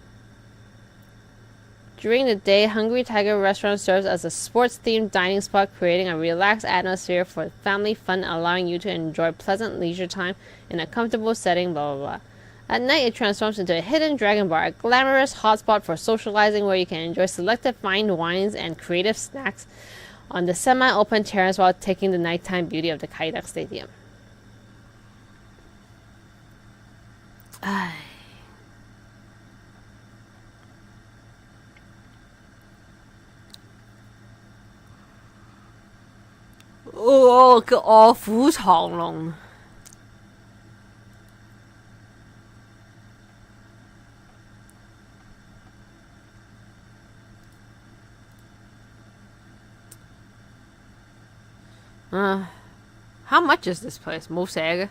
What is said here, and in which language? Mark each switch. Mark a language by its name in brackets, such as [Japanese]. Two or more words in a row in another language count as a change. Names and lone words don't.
[English] During the day, Hungry Tiger restaurant serves as a sports-themed dining spot, creating a relaxed atmosphere for family fun, allowing you to enjoy pleasant leisure time in a comfortable setting, blah blah blah. At night, it transforms into a hidden dragon bar, a glamorous hotspot for socializing where you can enjoy selected fine wines and creative snacks on the semi-open terrace while taking the nighttime beauty of the Kaidak Stadium. [Cantonese] Oh, 個 [English] 卧虎藏龍。How much is this place? [Cantonese] 冇寫嘅。